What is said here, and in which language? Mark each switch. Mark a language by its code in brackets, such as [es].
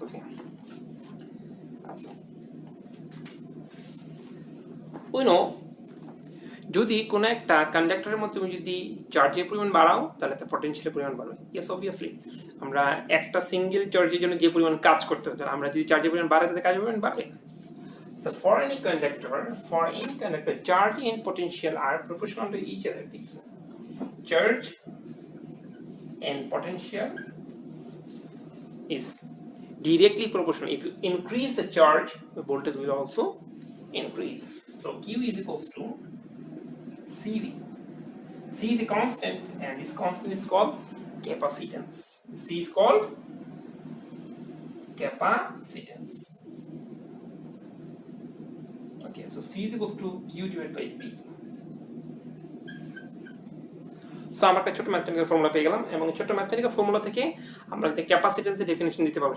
[bn] ওকে, আচ্ছা, [en] we know [bn] যদি কোনো একটা কন্ডাক্টরের মধ্যে তুমি যদি চার্জের পরিমাণ বাড়াও তাহলে তার পটেনশিয়ালের পরিমাণ বাড়বে। ইয়েস, অবভিয়াসলি আমরা একটা সিঙ্গেল চার্জের জন্য যে পরিমাণ কাজ করতে হয়, আমরা যদি চার্জের পরিমাণ বাড়াই তাহলে কাজের পরিমাণ বাড়বে। [en] So for any conductor, charge and potential are proportional to each other. Charge and potential is directly proportional. If you increase the charge, the voltage will also increase. So Q is equals to CV. C is a constant, and this constant is called capacitance. C is called capacitance. Okay, so C is equals to Q divided by P. [bn] So আমরা একটা ছোট mathematical formula পেয়ে গেলাম, এবং ছোট mathematical formula থেকে আমরা ক্যাপাসিটেন্সের definition দিতে পারবো।